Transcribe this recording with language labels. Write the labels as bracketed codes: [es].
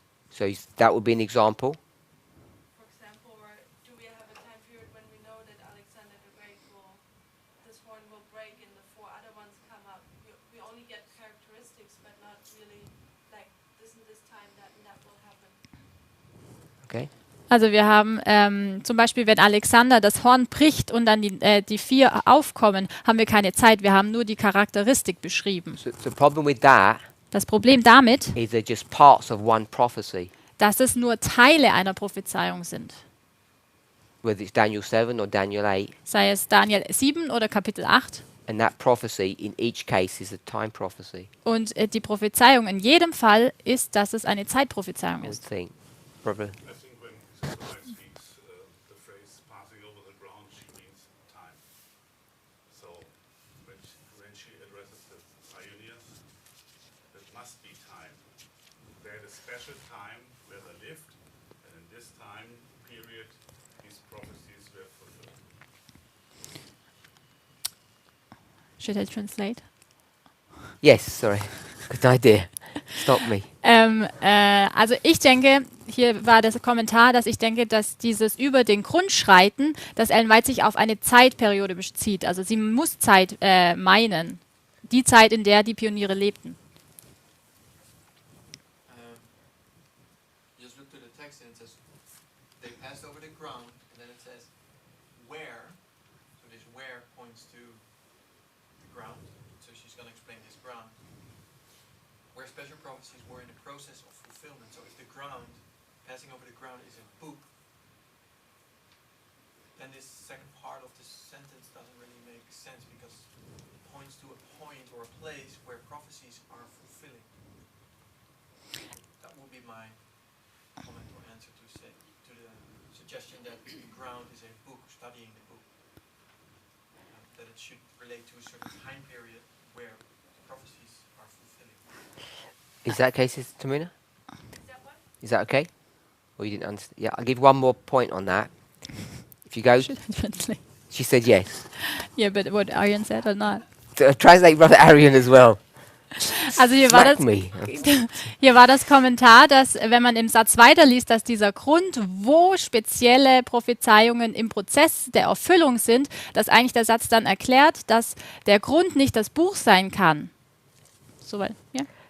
[en] So that would be an example. For example, or do we have a time period when we know that Alexander the Great this one will break and the four other ones come up? We only get characteristics, but not really like this and this time that and that will happen. Okay. [de] Also wir haben zum Beispiel, wenn Alexander das Horn bricht und dann die vier aufkommen, haben wir keine Zeit. Wir haben nur die Charakteristik beschrieben. [en] So the problem with that [de] Das Problem damit, [en] is they're just parts of one prophecy, [de] dass es nur Teile einer Prophezeiung sind. [en] whether it's Daniel 7 or Daniel 8. [de] Sei es Daniel 7 oder Kapitel 8. [en] And that prophecy in each case is a time prophecy, [de] Und die Prophezeiung in jedem Fall ist, dass es eine Zeitprophezeiung [en] I would [de] ist. [en] think. Brother. I think when Sister White speaks the phrase passing over the ground, she means time. So when she addresses the pioneers, it must be time. They had a special time where they lived, and in this time period, these prophecies were fulfilled. Should I translate? Yes, sorry. Good idea. Stop me. [de] Also ich denke, hier war das Kommentar, dass ich denke, dass dieses über den Grund schreiten, dass Ellen White sich auf eine Zeitperiode bezieht. Also sie muss Zeit meinen. Die Zeit, in der die Pioniere lebten. [en] Just look to the text and it says, they passed over the ground, and then it says, where. So this where points to the ground. So she's going to explain this ground. Where special prophecies were in the process of fulfillment. So if the ground, passing over the ground is a book, then this second part of this sentence doesn't really make sense because it points to a point or a place where prophecies are fulfilling. That would be my comment or answer to the suggestion that the ground is a book, studying the book. That it should relate to a certain time period where prophecies are fulfilling. Is that okay, Sister Tamina? Is that what? Is that okay? Or you didn't understand? Yeah, I'll give one more point on that. If you go, Should I translate? she said yes. Yeah, but what Arian said or not? Translate Brother Arian as well. [de] Also hier war [en] Smack [de] das [en] me. [de] Hier war das Kommentar, dass wenn man im Satz weiterliest, dass dieser Grund, wo spezielle Prophezeiungen im Prozess der Erfüllung sind, dass eigentlich der Satz dann erklärt, dass der Grund nicht das Buch sein kann. Soweit, ja.